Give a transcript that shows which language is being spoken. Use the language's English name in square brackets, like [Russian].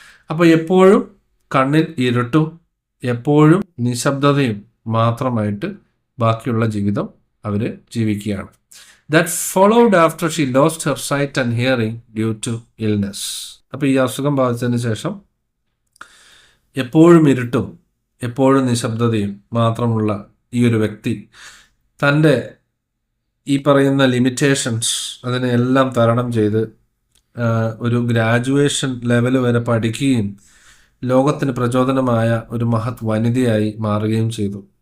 [Malayalam] അപ്പോൾ എപ്പോഴും കണ്ണിൽ ഇരുട്ടും എപ്പോഴും നിശബ്ദതയും മാത്രമായിട്ട് ബാക്കിയുള്ള ജീവിതം അവർ ജീവിക്കുകയാണ്. [English] That followed after she lost her sight and hearing due to illness. [Malayalam] അപ്പോൾ ഈ അസുഖം ബാധിച്ചതിന് ശേഷം എപ്പോഴും ഇരുട്ടും എപ്പോഴും നിശബ്ദതയും മാത്രമുള്ള ഈ ഒരു വ്യക്തി തൻ്റെ ഈ പറയുന്ന ലിമിറ്റേഷൻസ് അതിനെല്ലാം തരണം ചെയ്ത് ഒരു ഗ്രാജുവേഷൻ ലെവൽ വരെ പഠിക്കുകയും ലോകത്തിന് പ്രചോദനമായ ഒരു മഹത് വനിതയായി മാറുകയും ചെയ്തു.